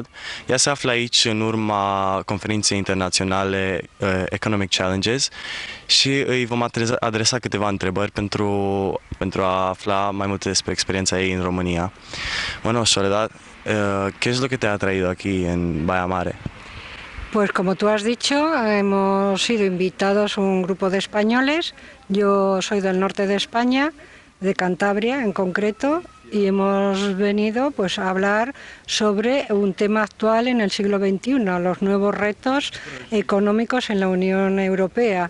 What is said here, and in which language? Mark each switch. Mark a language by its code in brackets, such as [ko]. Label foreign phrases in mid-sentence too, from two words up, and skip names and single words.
[ro] Ea se află aici în urma Conferinței Internaționale Economic Challenges și îi vom adresa câteva întrebări pentru a afla mai multe despre experiencia ei în România. [es] Bueno, Soledad, ¿qué es lo que te ha traído aquí en Baia Mare? Pues como tú has dicho, hemos sido invitados un grupo de españoles. Yo soy del norte de España, de Cantabria en concreto, y hemos venido pues a hablar sobre un tema actual en el siglo XXI, los nuevos retos económicos en la Unión Europea.